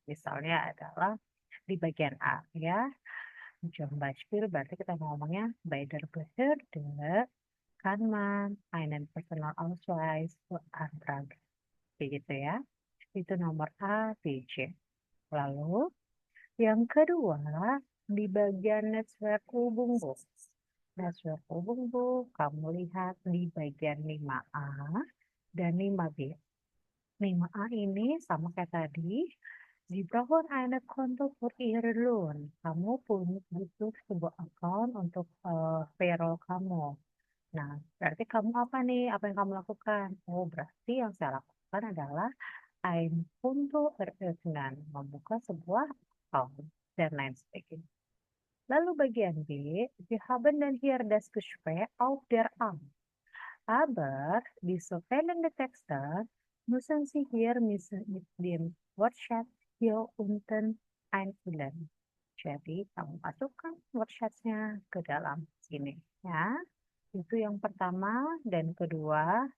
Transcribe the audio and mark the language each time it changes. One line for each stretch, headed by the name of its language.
Indonesian: Misalnya adalah di bagian A ya.
German: Zum Beispiel
Indonesian: berarti kita ngomongnya
German: bei der Behörde kann man einen Personalausweis beantragen.
Indonesian: Begitu ya. Itu nomor A, B, C. Lalu yang kedua, di bagian netzwerk Ubuntu. Netzwerk Ubuntu, kamu lihat di bagian 5A dan 5B. 5A ini sama kayak tadi,
German: Sie brauchen eine Konto für Ihre Lohn.
Indonesian: Kamu butuh sebuah account untuk payroll kamu. Nah, berarti kamu apa nih? Apa yang kamu lakukan? Oh, berarti yang saya lakukan adalah
German: ein Konto eröffnen,
Indonesian: membuka sebuah account dan lain sebagainya. Lalu bagian B,
German: wir haben dann hier das Gespräch auf der Amt. Aber diese fehlende Texte müssen Sie hier mit dem Wortschatz hier unten einfüllen.
Indonesian: Jadi kamu masukkan wortschatz-nya ke dalam sini ya. Itu yang pertama dan kedua.